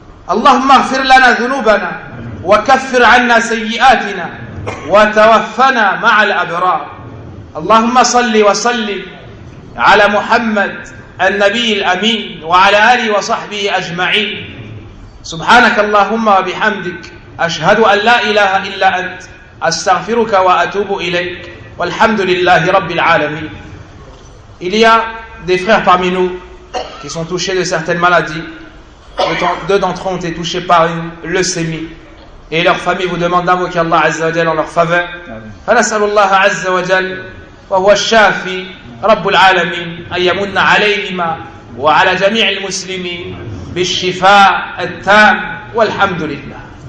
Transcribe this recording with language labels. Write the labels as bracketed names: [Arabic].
[Arabic] اللهم اغفر لنا ذنوبنا وكفر عنا سيئاتنا وتوفنا مع الأبرار اللهم صل وسلم على محمد النبي الأمين وعلى آله وصحبه أجمعين سبحانك اللهم وبحمدك أشهد أن لا إله إلا أنت أستغفرك وأتوب إليك والحمد لله رب العالمين. [French] Il y a des frères parmi nous qui sont touchés de certaines maladies. Deux d'entre eux ont été touchés par une leucémie et leur famille vous demande d'invoquer Allah [Arabic] عز وجل [French] en leur faveur. [Arabic] فنسأل الله عز وجل وهو الشافي رب العالمين أن يمن عليهما وعلى جميع المسلمين بالشفاء التام والحمد لله.